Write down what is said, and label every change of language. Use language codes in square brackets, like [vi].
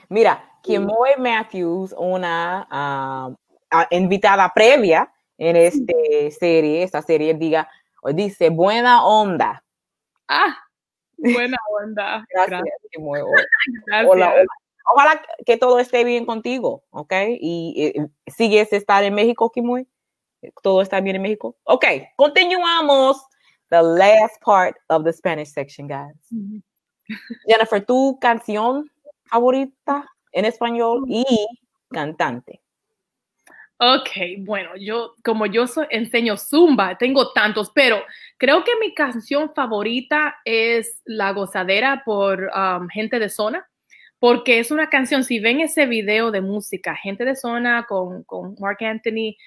[es] Mira, Kimoy Matthews, una invitada previa en esta serie, dice buena onda. Buena onda. Gracias. Gracias. Hola. Ojalá que todo esté bien contigo, ¿ok? Y ¿sigues estar en México, Kimoy? ¿Todo está bien en México? Ok, continuamos. [en] The last part of the Spanish section, guys. [es] Jenniffer, ¿tu canción favorita en español y cantante? Ok, bueno, como yo enseño Zumba, tengo tantos, pero creo que mi canción favorita es La Gozadera por Gente de Zona, porque es una canción, si ven ese video de música, Gente de Zona con Mark Anthony.